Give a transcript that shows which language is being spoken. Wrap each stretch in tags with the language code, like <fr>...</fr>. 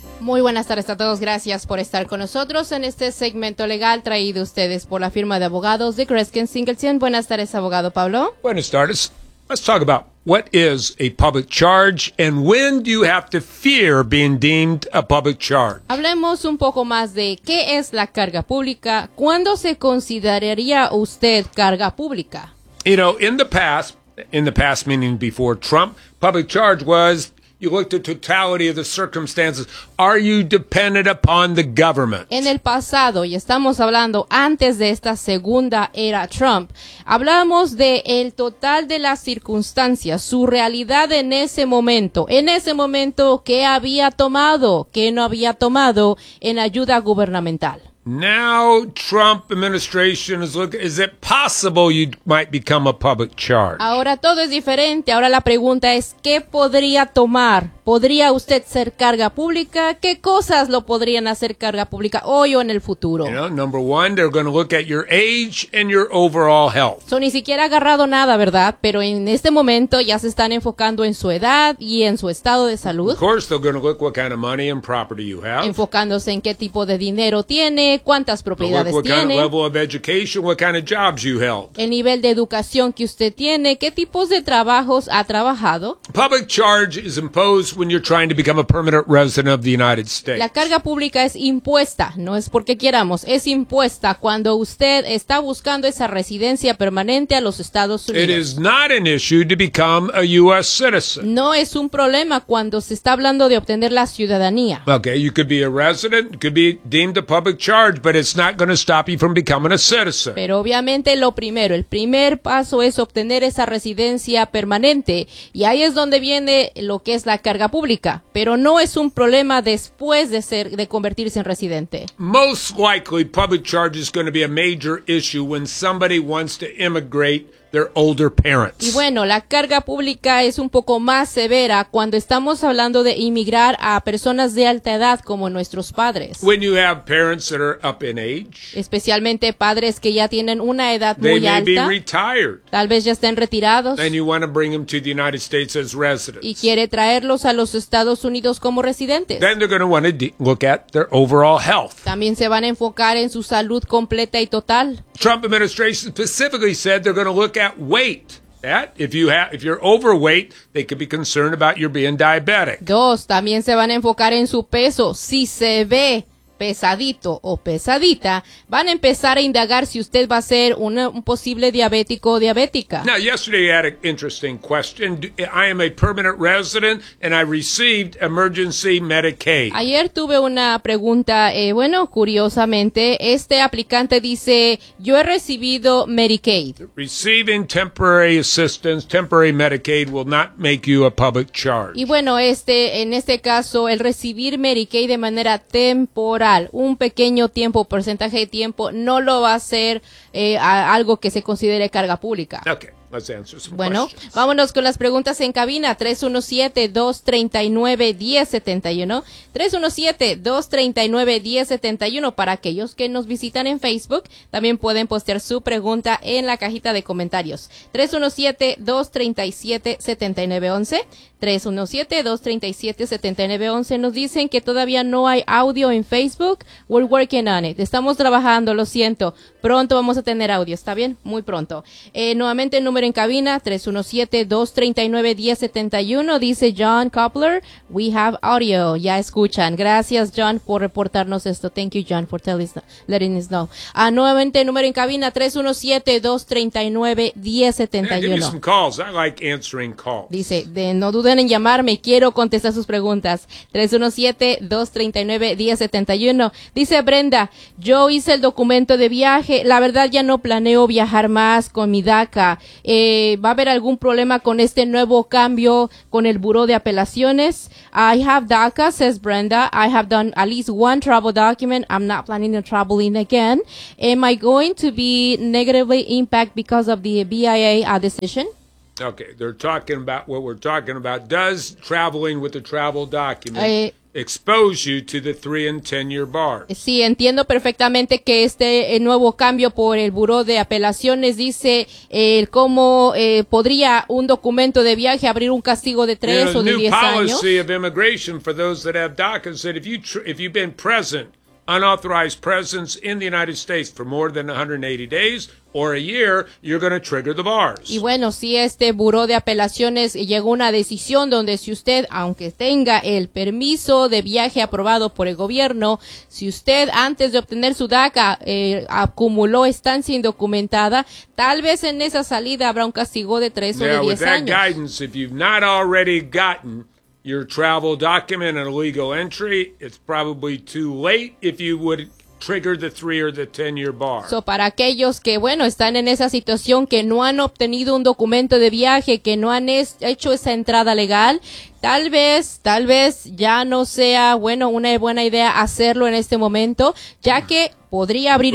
<es>Muy buenas tardes a todos, gracias por estar con nosotros en este segmento legal traído a ustedes por la firma de abogados de Kreskin Singleton. Buenas tardes, abogado Pablo. Buenas tardes.</es> <en>Let's talk about what is a public charge and when do you have to fear being deemed a public charge.</en> <es>Hablemos un poco más de qué es la carga pública, ¿cuándo se consideraría usted carga pública?</es> <en>You know, in the past meaning before Trump, public charge was... You look at the totality of the circumstances. Are you dependent upon the government?</en> <es>En el pasado, y estamos hablando antes de esta segunda era Trump, hablamos de el total de las circunstancias, su realidad en ese momento. En ese momento, ¿qué había tomado, qué no había tomado en ayuda gubernamental?</es> <en>Now, Trump administration is looking, is it possible you might become a public charge?</en> <es>Ahora todo es diferente. Ahora la pregunta es, ¿qué podría tomar? ¿Podría usted ser carga pública? ¿Qué cosas lo podrían hacer carga pública hoy o en el futuro?</es> <en>You know, number one, they're going to look at your age and your overall health.</en> <es>So, ni siquiera ha agarrado nada, ¿verdad? Pero en este momento ya se están enfocando en su edad y en su estado de salud.</es> <en>Of course, they're going to look what kind of money and property you have.</en> <es>Enfocándose en qué tipo de dinero tiene, cuántas propiedades</es> <en>what</en> <es>tiene.</es> <en>Kind of level of education, what kind of jobs you held.</en> <es>El nivel de educación que usted tiene, qué tipos de trabajos ha trabajado.</es> <en>Public charge is imposed when you're trying to become a permanent resident of the United States.</en> <es>La carga pública es impuesta, no es porque queramos, es impuesta cuando usted está buscando esa residencia permanente a los Estados Unidos.</es> <en>It is not an issue to become a U.S. citizen.</en> <es>No es un problema cuando se está hablando de obtener la ciudadanía.</es> <en>Okay, you could be a resident, could be deemed a public charge, but it's not going to stop you from becoming a citizen.</en> <es>Pero obviamente lo primero, el primer paso es obtener esa residencia permanente, y ahí es donde viene lo que es la carga pública, pero no es un problema después de ser de convertirse en residente.</es> <en>Most likely public charge is going to be a major issue when somebody wants to immigrate their older parents.</en> <es>Y bueno, la carga pública es un poco más severa cuando estamos hablando de inmigrar a personas de alta edad como nuestros padres.</es> <en>When you have parents that are up in age,</en> <es>especialmente padres que ya tienen una edad</es> <en>they</en> <es>muy</es> <en>may</en> <es>alta,</es> <en>be retired,</en> <es>tal vez ya estén retirados,</es> <en>and you want to bring them to the United States as residents.</en> <es>Y quiere traerlos a los Estados Unidos como residentes.</es> <en>Then they're going to want to look at their overall health.</en> <es>También se van a enfocar en su salud completa y total.</es> <en>Trump administration specifically said they're going to look at weight. That if you're overweight, they could be concerned about your being diabetic.</en> <es>Dos, también se van a enfocar en su peso. Si se ve pesadito o pesadita, van a empezar a indagar si usted va a ser un posible diabético o diabética.</es> <en>Now, yesterday you had an interesting question. I am a permanent resident and I received emergency Medicaid.</en> <es>Ayer tuve una pregunta, bueno, curiosamente, este aplicante dice, yo he recibido Medicaid.</es> <en>Receiving temporary assistance, temporary Medicaid will not make you a public charge.</en> <es>Y bueno, en este caso, el recibir Medicaid de manera temporal, un pequeño tiempo, porcentaje de tiempo, no lo va a hacer algo que se considere carga pública.</es> <en>Okay, let's answer some</en> <es>bueno,</es> <en>questions.</en> <es>Vámonos con las preguntas en cabina. 317-239-1071. 317-239-1071. Para aquellos que nos visitan en Facebook, también pueden postear su pregunta en la cajita de comentarios.</es> <en>317-237-7911.</en> <es>317-237-7911. Nos dicen que todavía no hay audio en Facebook.</es> <en>We're working on it.</en> <es>Estamos trabajando, lo siento. Pronto vamos a tener audio, ¿está bien? Muy pronto. Nuevamente el número en cabina, 317-239-1071. Dice John Coppler,</es> <en>we have audio.</en> <es>Ya escuchan. Gracias, John, por reportarnos esto.</es> <en>Thank you, John, for letting us know.</en> <es>Nuevamente el número en cabina, 317-239-1071.</es> <en>Give me some calls. I like answering calls.</en> <es>Dice, no duden en llamarme, quiero contestar sus preguntas. 317-239-1071. Dice Brenda, yo hice el documento de viaje. viaje. La verdad, ya no planeo viajar más con mi DACA. ¿Va a haber algún problema con este nuevo cambio con el Buró de Apelaciones?</es> <en>I have DACA, says Brenda. I have done at least one travel document. I'm not planning on traveling again. Am I going to be negatively impacted because of the BIA decision? Okay, they're talking about what we're talking about. Does traveling with a travel document expose you to the 3 and 10 year bars?</en> <es>Sí, entiendo perfectamente que este nuevo cambio por el Buró de Apelaciones dice cómo podría un documento de viaje abrir un castigo de 3 o de 10 años.</es> <en>The new policy of immigration for those that have DACA said if you've been present, unauthorized presence in the United States for more than 180 days or a year, you're going to trigger the bars.</en> <es>Y bueno, si este Buró de Apelaciones llegó a una decisión donde si usted, aunque tenga el permiso de viaje aprobado por el gobierno, si usted antes de obtener su DACA acumuló estancia indocumentada, tal vez en esa salida habrá un castigo de 3 o de 10 años.</es> <en>Now, with that guidance, if you've not already gotten your travel document and a legal entry, it's probably too late if you would trigger the 3 or the 10 year bar.</en> <es>So, para aquellos que, bueno, están en esa situación, que no han obtenido un documento de viaje, que no han hecho esa entrada legal, tal vez ya no sea, bueno, una buena idea hacerlo en este momento, ya que podría abrir</es>